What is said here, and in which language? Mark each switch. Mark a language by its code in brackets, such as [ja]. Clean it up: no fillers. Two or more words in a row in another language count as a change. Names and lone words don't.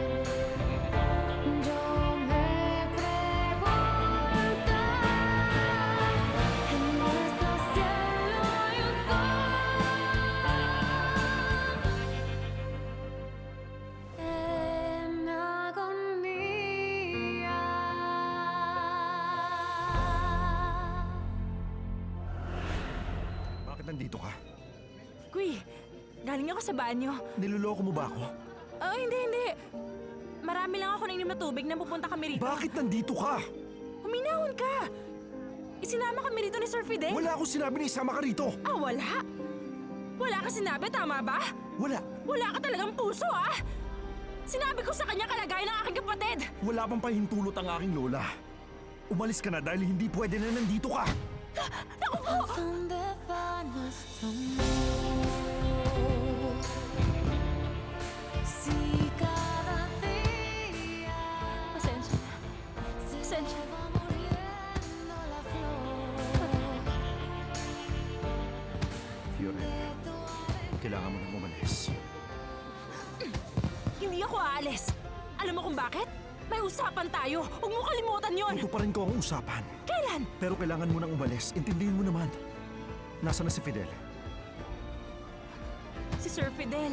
[es] Yo me pregunto, en nuestro cielo hay un en agonía. [tl] Bakit nandito ka? Kuy, galing ako sa banyo. Niloloko mo ba ako? Oh, hindi. Marami lang ako nainom na tubig na pupunta kami rito. Bakit nandito ka? Huminahon ka! Isinama kami rito ni Sir Fidel? Wala akong sinabi na isama ka rito. Ah, wala? Wala ka sinabi, tama ba? Wala. Wala ka talagang puso, ah! Sinabi ko sa kanya kalagayan ng aking kapatid! Wala pang pahintulot ang aking lola. Umalis ka na dahil hindi pwede na nandito ka. Naku po! [es] ¿A dónde va nuestro amor? Si cada día [tl] Pasensya na. [es] se [tl] Pasensya. [es] va muriendo la flor [tl] Fiore, [es] de tu alegría. [tl] kailangan mo nang umalis. Hindi ako aalis. Alam mo kung bakit? May usapan tayo. Huwag mo kalimutan yon. Ito pa rin ko ang usapan. Kailan? Pero kailangan mo nang umalis. Intindihin mo naman. Nasaan na si Fidel? Si Sir Fidel.